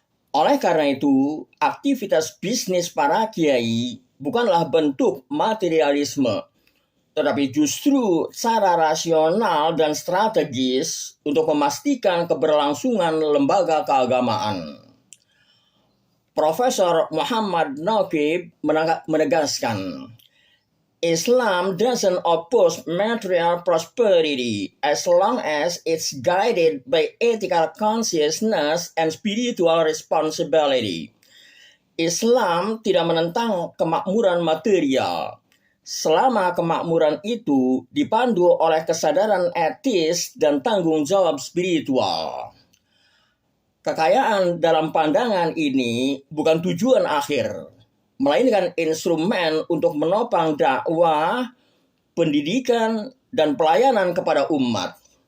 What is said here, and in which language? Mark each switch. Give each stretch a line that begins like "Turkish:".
Indonesian: Oleh karena itu, aktivitas bisnis para kiai bukanlah bentuk materialisme, tetapi justru cara rasional dan strategis untuk memastikan keberlangsungan lembaga keagamaan.
English: Profesor Muhammad Naqib
Indonesian: menegaskan,
English: Islam doesn't oppose material prosperity as long as it's guided by ethical consciousness and spiritual responsibility.
Indonesian: Islam tidak menentang kemakmuran material, selama kemakmuran itu dipandu oleh kesadaran etis dan tanggung jawab spiritual. Kekayaan dalam pandangan ini bukan tujuan akhir, melainkan instrumen untuk menopang dakwah, pendidikan, dan pelayanan kepada umat.